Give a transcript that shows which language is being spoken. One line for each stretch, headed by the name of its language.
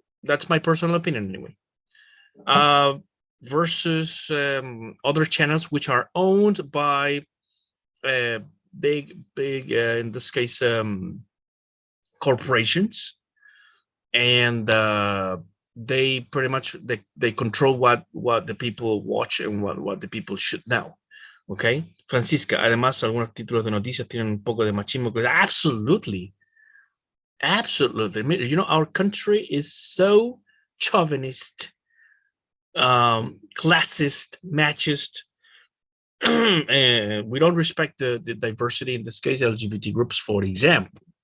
English: That's my personal opinion anyway. Versus other channels which are owned by big, in this case, corporations, and they pretty much they control what the people watch and what the people should know.
Spanish: Okay, Francisca, además algunos títulos de noticias tienen un poco de machismo.
English: Absolutely, absolutely. You know, our country is so chauvinist, classist, machist. We don't respect the diversity, in this case LGBT groups, for example.